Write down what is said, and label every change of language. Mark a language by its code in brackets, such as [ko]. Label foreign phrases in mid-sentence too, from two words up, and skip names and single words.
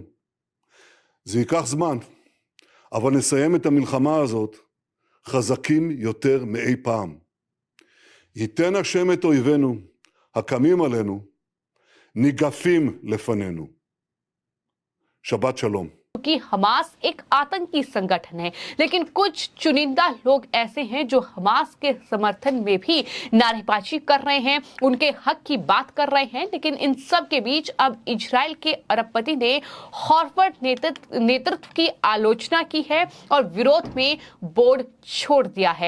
[he] זה ייקח זמן, אבל נסיים את המלחמה הזאת חזקים יותר מאי פעם. ייתן השם את אויבינו, הקמים עלינו, ניגפים לפנינו. שבת שלום. [hi] कि हमास एक आतंकी संगठन है, लेकिन कुछ चुनिंदा लोग ऐसे हैं जो हमास के समर्थन में भी नारेबाजी कर रहे हैं, उनके हक की बात कर रहे हैं। लेकिन इन सब के बीच अब इजराइल के अरबपति ने हॉर्वर्ड नेतृत्व की आलोचना की है और विरोध में बोर्ड छोड़ दिया है।